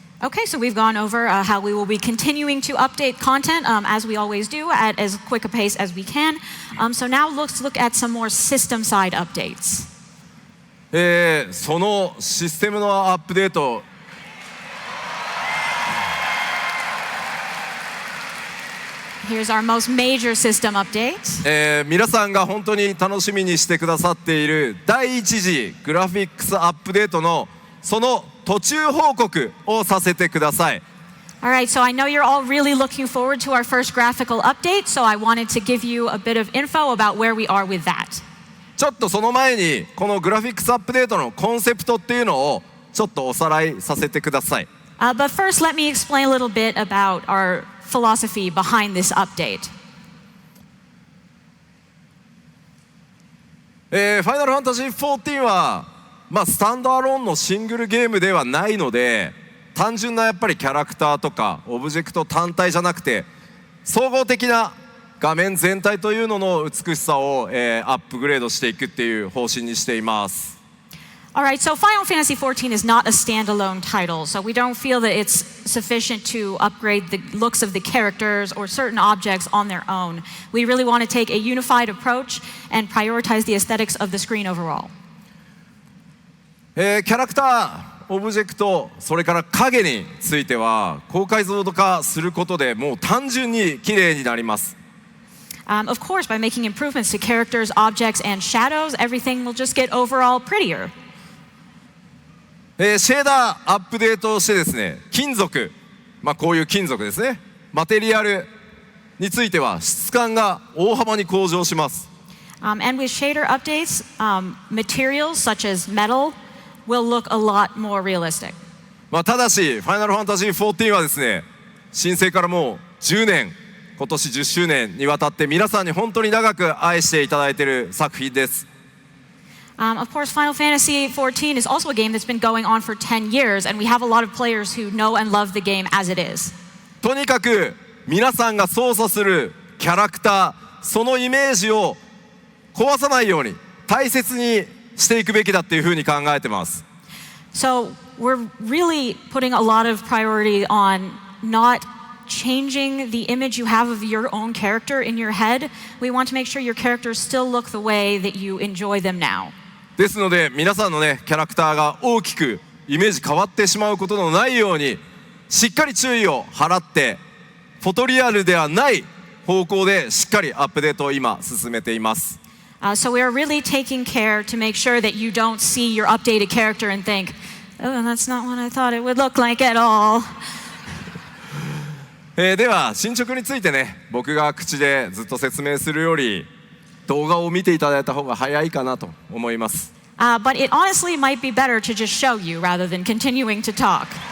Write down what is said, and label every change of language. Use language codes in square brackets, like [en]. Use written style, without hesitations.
[en] Okay, so we've gone over how we will be continuing to update content as we always do at as quick a pace as we can. So now let's look at some more system side updates. [ja] そのシステムのアップデート、 [en] Here's our most major system update. [ja] 皆さんが本当に楽しみにしてくださっている第一次グラフィックスアップデートのその途中報告をさせてください。 [en] Alright, so I know you're all really looking forward to our first graphical update, so I wanted to give you a bit of info about where we are with that. [ja] ちょっとその前にこのグラフィックスアップデートのコンセプトっていうのをちょっとおさらいさせてください。 [en] But first, let me explain a little bit about our philosophy behind this update. [ja] ファイナルファンタジー14はスタンドアローンのシングルゲームではないので、単純なやっぱりキャラクターとかオブジェクト単体じゃなくて総合的な画面全体というのの美しさを、アップグレードしていくっていう方針にしています。 [en] Alright, so Final Fantasy XIV is not a standalone title, so we don't feel that it's sufficient to upgrade the looks of the characters or certain objects on their own. We really want to take a unified approach and prioritize the aesthetics of the screen overall. [ja] キャラクター、オブジェクト、それから影については高解像度化することでもう単純に綺麗になります。 [en] Of course, by making improvements to characters, objects, and shadows, everything will just get overall prettier. [ja] シェーダーアップデートをしてですね、金属、こういう金属ですね、マテリアルについては質感が大幅に向上します。 [en] And with shader updates, materials such as metal will look a lot more realistic. [ja] ただし、ファイナルファンタジー14はですね、申請からもう10年、今年10周年にわたって皆さんに本当に長く愛していただいている作品です。 [en] Of course, Final Fantasy XIV is also a game that's been going on for 10 years, and we have a lot of players who know and love the game as it is. [ja] とにかく皆さんが操作するキャラクター、そのイメージを壊さないように大切にしていくべきだっていうふうに考えてます。 [en] So we're really putting a lot of priority on not changing the image you have of your own character in your head. We want to make sure your characters still look the way that you enjoy them now. [ja] ですので皆さんのねキャラクターが大きくイメージ変わってしまうことのないようにしっかり注意を払ってフォトリアルではない方向でしっかりアップデートを今進めています。 [en] So we are really taking care to make sure that you don't see your updated character and think, oh, that's not what I thought it would look like at all. [ja] では進捗についてね僕が口でずっと説明するより動画を見ていただいた方が早いかなと思います。 [en] But it honestly might be better to just show you rather than continuing to talk.